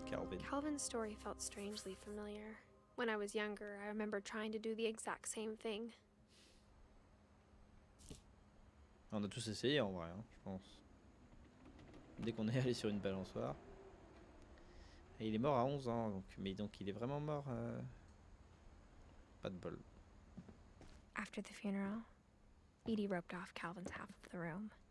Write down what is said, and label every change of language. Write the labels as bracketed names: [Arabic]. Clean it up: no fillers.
[French] peine. [English] Calvin's story felt strangely familiar. When I was younger, I remember trying to do the exact same thing. [French] On a tous essayé en vrai, hein, je pense. Dès qu'on est allé sur une balançoire. Et il est mort à 11 ans, donc, mais donc il est vraiment mort. Pas de bol. [English] After the funeral, Edie roped off Calvin's half of the room.